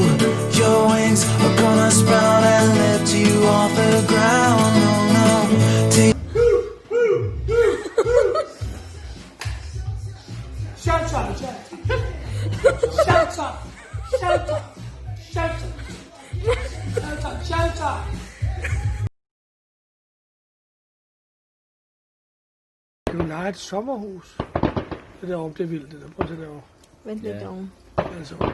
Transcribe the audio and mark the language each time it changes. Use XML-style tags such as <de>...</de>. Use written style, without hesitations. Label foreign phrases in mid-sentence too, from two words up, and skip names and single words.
<en>Your wings are gonna sprout and lift you off the ground. No, no, take Shut up, shut up. Shut up, shut up, shut up. Shut up, shut up.</en> <da>Du leger et sommerhus. Det deroppe, det er vildt, det der. Prøv at se derovre. Vent lidt om. Altså,</da>